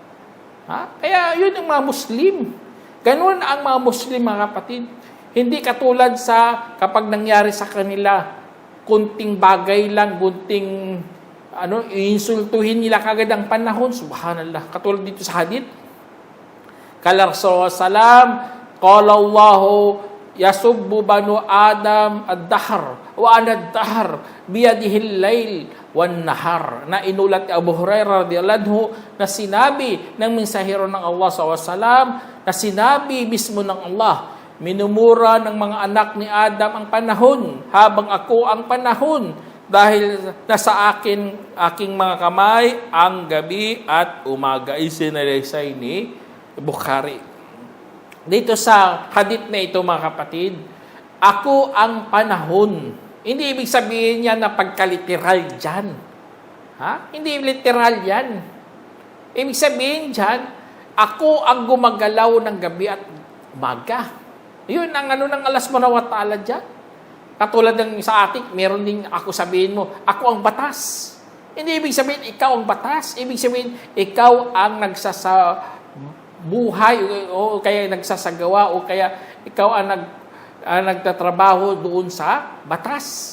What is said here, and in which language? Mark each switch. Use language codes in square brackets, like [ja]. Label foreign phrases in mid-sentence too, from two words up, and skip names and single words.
[tl] Kaya yun ang mga Muslim. Ganun ang mga Muslim, mga kapatid. Hindi katulad sa kapag nangyari sa kanila, kunting bagay lang, kunting iinsultuhin nila kagad ang panahon. Subhanallah. Katulad dito sa hadith. [ar] قال رسول الله سلم، قال الله يسب بنو آدم الدهر وأنا الدهر بيده الليل والنهار. [tl] Na inulat ni Abu Hurairah [ar] رضي الله عنه [tl] na sinabi ng mensahero ng Allah SAW, na sinabi mismo ng Allah, minumura ng mga anak ni Adam ang panahon habang ako ang panahon dahil nasa aking mga kamay ang gabi at umaga. Isinalaysay ni Bukhari. Dito sa hadith na ito, mga kapatid, ako ang panahon. Hindi ibig sabihin yan na pagkaliteral dyan. Hindi literal yan. Ibig sabihin dyan, ako ang gumagalaw ng gabi at umaga. Yun ang ng Allah [ar] سبحانه وتعالى [tl] dyan. Katulad ng sa atin, meron din ako sabihin mo, ako ang batas. Hindi ibig sabihin, ikaw ang batas. Ibig sabihin, ikaw ang buhay o kaya nagsasagawa o kaya ikaw ang nagtatrabaho doon sa batas.